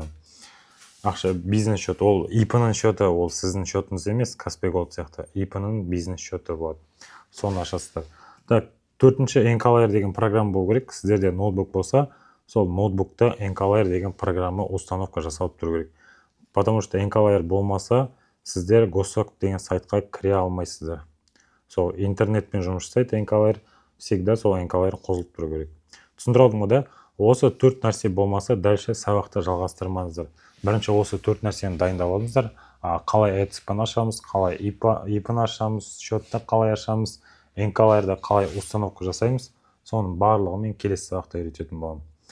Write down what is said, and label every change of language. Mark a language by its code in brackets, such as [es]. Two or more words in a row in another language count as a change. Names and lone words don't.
[kk] Ақша бизнес счет, ол ИП-ның счеты, ол сіздің счетыңыз емес, Каспи Голд сияқты. ИП-ның бизнес счеты болады. Соны ашасыздар. Так, төртінші Encaler деген программа болу керек. Сіздерде ноутбук болса, сол ноутбукта Encaler деген программа установка жасалып тұру керек. [ru] Потому что [kk] Encaler болмаса, сіздер Госзакупка деген сайтқа кіре алмайсыздар. Сол интернетпен жұмыс жасайды Encaler, всегда сол Encaler қосылып тұру керек. Түсіндіріп алдым ғой, да? Осы 4 нәрсе болмаса, дальше сабақты жалғастырмаңыздар. Бірінші осы 4 нәрсені дайындап алыңыздар. Қалай ЭЦП-ны ашамыз, қалай ИП-ны ашамыз, счетты қалай ашамыз, Encaler'да қалай установка жасаймыз, соның барлығымен келесі сабақта үйрететін боламын.